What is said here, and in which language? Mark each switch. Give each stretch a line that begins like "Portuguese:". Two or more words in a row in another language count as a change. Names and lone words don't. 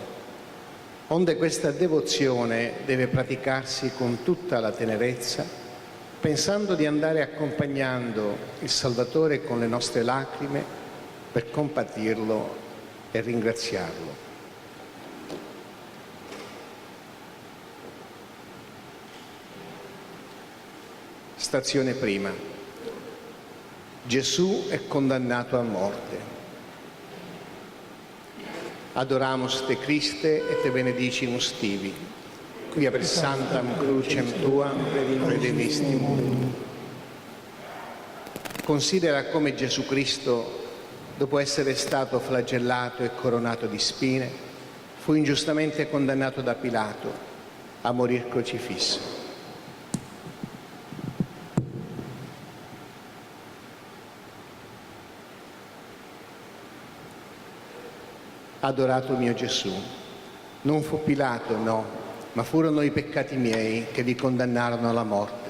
Italian: Onde questa devozione deve praticarsi con tutta la tenerezza, pensando di andare accompagnando il Salvatore con le nostre lacrime per compatirlo e ringraziarlo. Stazione prima. Gesù è condannato a morte.
Latin: Adoramus te Christe et te benedicimus tibi, quia per santam crucem tua redemistimus.
Italian: Considera come Gesù Cristo, dopo essere stato flagellato e coronato di spine, fu ingiustamente condannato da Pilato a morir crocifisso. Adorato mio Gesù, non fu Pilato, no, ma furono i peccati miei che vi condannarono alla morte.